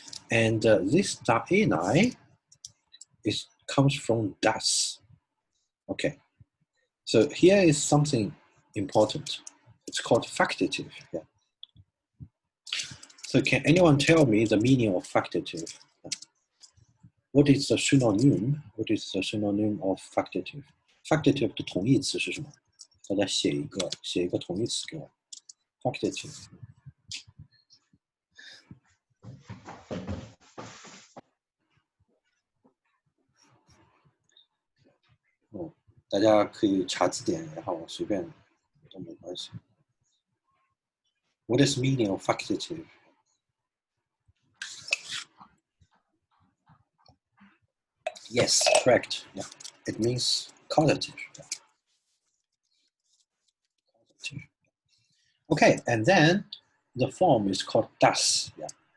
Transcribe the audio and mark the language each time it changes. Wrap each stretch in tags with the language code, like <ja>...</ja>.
<en>And this daenai comes from das. Okay. So here is something important. It's called factative. Yeah. So can anyone tell me the meaning of factative? What is the synonym? What is the synonym of factative?</en> <zh>Factative 的同义词是什么？大家写一个同义词给我。</zh> <en>Factative.</en> <zh>大家可以查字典，然后随便都没关系。</zh> <en>What is meaning of facultative? Yes, correct. Yeah, it means causative. Yeah. Causative. Okay, and then the form is called das. Yeah.</en>